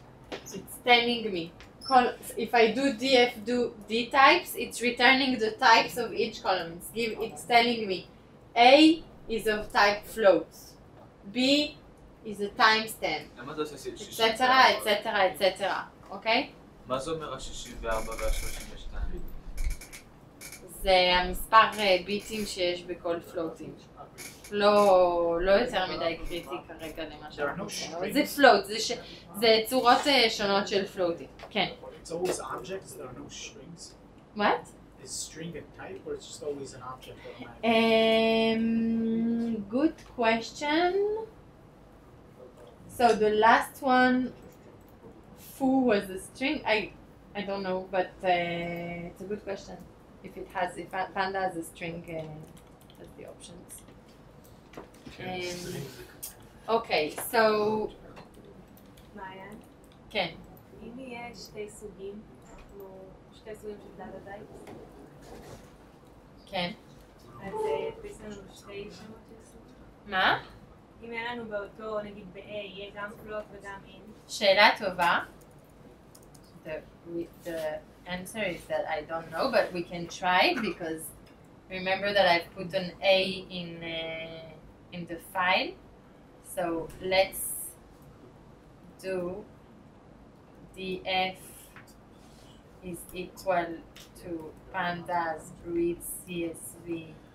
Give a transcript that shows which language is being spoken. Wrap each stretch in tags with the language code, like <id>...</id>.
<en>It's telling me, if I do dtypes, it's returning the types of each column. It's telling me A is of type floats, B is a timestamp, etc., etc., etc. Okay?</en> <he>מה זה אומר ה-64 וה-32? זה המספר ביטים שיש בכל פלוטים. לא יותר מדי קריטי כרגע למה שאנחנו עושים. זה פלוט, זה צורות שונות של פלוטים. כן.</he> <en>It's always objects, there are no strings. What? Is string a type or it's just always an object? Good question. So the last one, foo was a string. I don't know, but it's a good question. If Panda has a string, that's the options. Okay, so</en> <he>מעיין? כן. אם יש שתי סוגים של דאטה טייפס? כן. אז יש לנו שתי שמות של סוגים? מה? אם אין לנו באותו, נגיד ב-A, יהיה גם פלוט וגם אין? שאלה טובה.</he> <en>The answer is that I don't know, but we can try because remember that I put an A in the file. So let's do df is equal to pandas read CSV.</en>